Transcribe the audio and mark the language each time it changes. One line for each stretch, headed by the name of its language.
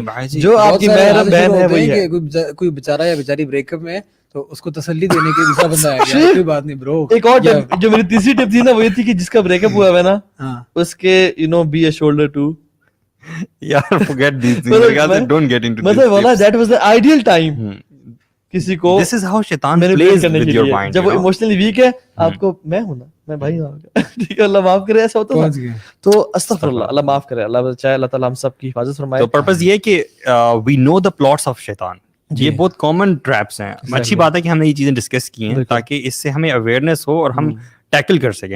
Urdu: جو آپ کی محرم بہن ہے وہی ہے. کوئی بیچارہ یا بیچاری بریک اپ میں تو اس کو تسلی دینے کے دوسرا بندہ ہے, کوئی بات نہیں برو. ایک اور جو میری تیسری ٹپ تھی نا وہ یہ تھی کہ جس کا بریک اپ ہوا ہے نا اس کے بی اے شولڈر ٹو.
English: یار forget these things, don't get into this. مطلب والا that was the ideal time کسی کو. This is how شیطان plays with your mind.
Urdu: جب وہ ایموشنلی ویک ہے آپ کو, میں ہوں نا, میں بھائی ہوں, ٹھیک ہے, اللہ معاف کرے, ایسا ہوتا ہے تو استغفر اللہ, اللہ معاف کرے, اللہ چاہے اللہ تعالیٰ ہم سب کی حفاظت فرمائے. تو پرپز یہ کہ
English: we know the plots of
Urdu: شیطان, یہ بہت کامن ٹریپس ہیں. اچھی بات ہے کہ ہم نے یہ چیزیں ڈسکس کی ہیں تاکہ اس سے ہمیں اویئرنیس ہو اور ہم ٹیکل کر سکیں.